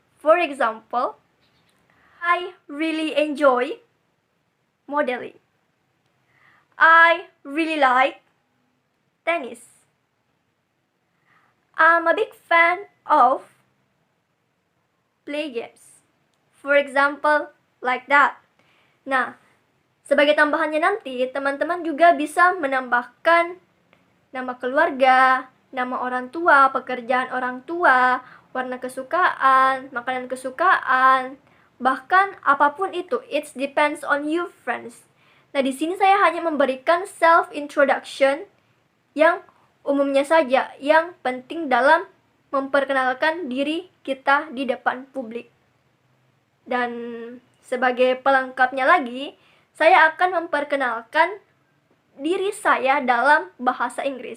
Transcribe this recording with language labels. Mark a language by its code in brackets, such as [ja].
[en] For example, I really enjoy modeling. I really like tennis. I'm a big fan of play games. For example, like that. [id] Nah, sebagai tambahannya nanti, teman-teman juga bisa menambahkan nama keluarga, nama orang tua, pekerjaan orang tua, warna kesukaan, makanan kesukaan, bahkan apapun itu. [en] It depends on you, friends. [id] Nah, di sini saya hanya memberikan self introduction yang umumnya saja, yang penting dalam memperkenalkan diri kita di depan publik. Dan sebagai pelengkapnya lagi, saya akan memperkenalkan diri saya dalam bahasa Inggris.